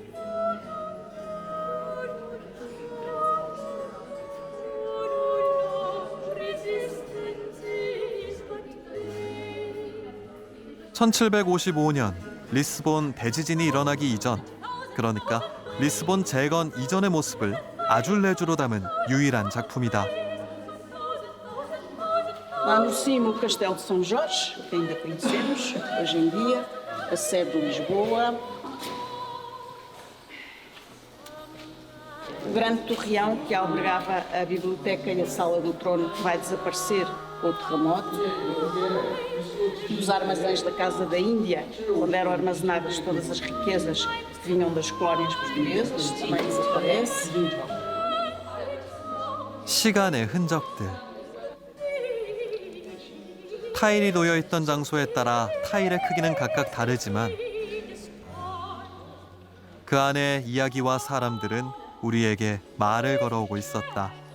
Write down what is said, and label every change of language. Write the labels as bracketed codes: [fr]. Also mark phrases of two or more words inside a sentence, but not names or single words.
[ko] (1755년) 리스본 대지진이 일어나기 이전, 그러니까 리스본 재건 이전의 모습을 아줄레주로 담은 유일한 작품이다. [pt] Lá no cimo, o Castelo de São Jorge, que ainda conhecemos hoje em dia, a sede de Lisboa. O grande torreão que albergava a biblioteca e a sala do trono vai desaparecer com o terremoto. Os armazéns da Casa da Índia, onde eram armazenadas todas as riquezas que vinham das colónias portuguesas, também desaparece. [ko] 시간의 흔적들. 타일이 놓여있던 장소에 따라 타일의 크기는 각각 다르지만 그 안의 이야기와 사람들은 우리에게 말을 걸어오고 있었다.